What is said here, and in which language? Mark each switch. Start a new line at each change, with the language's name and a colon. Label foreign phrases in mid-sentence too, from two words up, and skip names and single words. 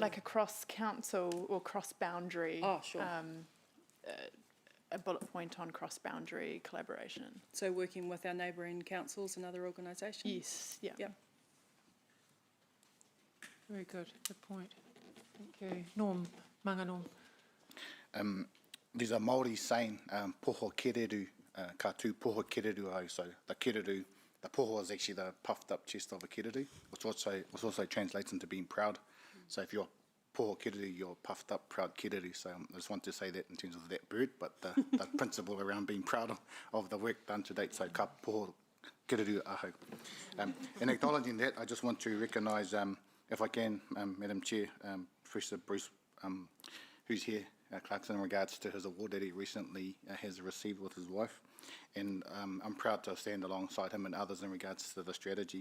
English: Like a cross-council or cross-boundary, a bullet point on cross-boundary collaboration. So working with our neighbouring councils and other organisations? Yes, yeah. Yep. Very good, good point. Thank you. Norm,
Māori: manga Norm.
English: There's a Māori saying,
Māori: poho kereru, ka tū poho kereru au.
English: So the kereru, the poho is actually the puffed up chest of a kereru, which also translates into being proud. So if you're poho kereru, you're puffed up, proud kereru. So I just want to say that in terms of that bird, but the principle around being proud of the work done to date.
Māori: So ka poho kereru ahau.
English: In acknowledging that, I just want to recognise, if I can, Madam Chair, Professor Bruce, who's here, Clarkson, in regards to his award that he recently has received with his wife. And I'm proud to stand alongside him and others in regards to the strategy.